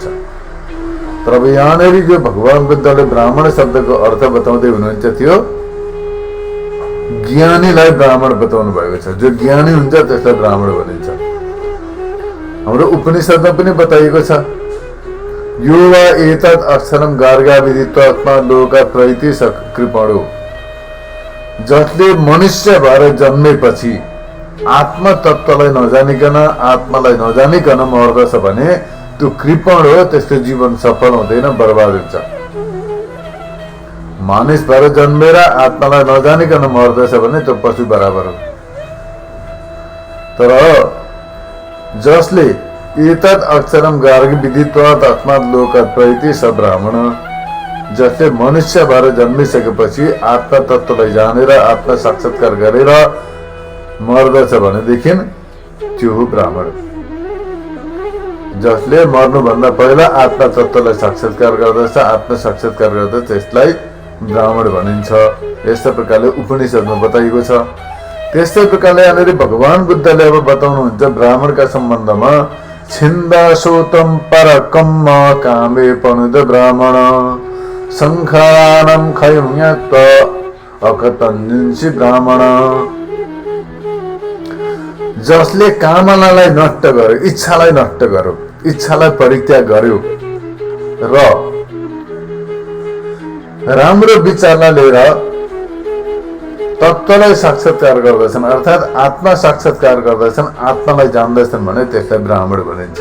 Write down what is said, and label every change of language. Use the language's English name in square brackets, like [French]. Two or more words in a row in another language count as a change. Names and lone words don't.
[Nepali] तर अब यहाँनिर जो भगवान बुद्धले ब्राह्मण शब्दको अर्थ बताउँदै हुनुहुन्छ त्यो ज्ञानीलाई ब्राह्मण बताउनु भएको छ। जो ज्ञानी हुन्छ त्यसलाई ब्राह्मण भनिन्छ। हाम्रो उपनिषदमा पनि बताइएको छ [Sanskrit] यो वा एतत् अक्षरम गार्गा विदित्वात्मा लोका प्रैति कृपणो। [Nepali] जसले मनुष्य भएर जन्मेपछि आत्म तत्त्वलाई नजानिकन आत्मालाई नजानिकन मर्दछ भने त्यो कृपण हो, त्यसको जीवन सफल हुँदैन, बर्बाद हुन्छ। मानिस भएर जन्मेर आत्मालाई नजानिकन मर्दछ भने त्यो पशु बराबर हो। तर जसले [Sanskrit] एतत् अक्षरम गार्ग विदित्वात् आत्मा लोकात् प्रैति स ब्राह्मण, [Nepali] जसले मनुष्य भएर जन्मिसकेपछि आत्मा तत्त्वलाई जानेर आत्मा साक्षात्कार गरेर मर्दछ भनेदेखि त्यो हो ब्राह्मण। जसले मर्नुभन्दा पहिला आत्मा तत्त्वलाई साक्षात्कार गर्दछ, आत्मा साक्षात्कार गर्दछ, त्यसलाई ब्राह्मण भनिन्छ। यस्तै प्रकारले उपनिषदमा बताइएको छ। त्यस्तै प्रकारले यहाँनिर भगवान बुद्धले अब बताउनुहुन्छ ब्राह्मणका सम्बन्धमा [Pali] छिन्दासोतम परकम्म कामे पनुद ब्राह्मण संखानम खयम्यत्व अकतन्यंसी ब्राह्मण। [Nepali] जसले कामनालाई नष्ट गर्यो, इच्छालाई नष्ट गर्यो, इच्छालाई परित्याग गर्यो र राम्रो विचारलाई लिएर तत्त्वलाई साक्षात्कार गर्दछन्, अर्थात् आत्मा साक्षात्कार गर्दछन्, आत्मालाई जान्दछन् भने त्यसलाई ब्राह्मण भनिन्छ।